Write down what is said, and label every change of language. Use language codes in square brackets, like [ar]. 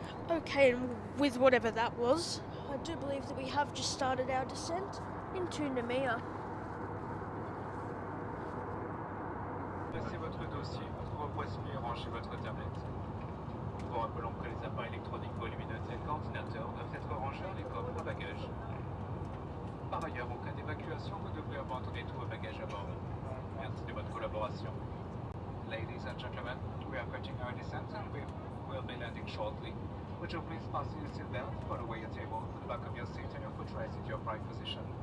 [en] Okay, and with whatever that was, I do believe that we have just started our descent into Nouméa. [fr] Placez votre dossier, votre repoisson et rangez votre tablette. Nous vous rappelons que les appareils électroniques volumineux tels qu'ordinateurs doivent être rangés dans les coffres à bagages. Par ailleurs, en cas d'évacuation, vous devrez abandonner tous vos bagages à bord. Merci de votre collaboration. [en] Ladies and gentlemen, we are approaching our descent and we will be landing shortly. Would you please fasten your seatbelt, put away your table, the back of your seat and your footrest into your prime position.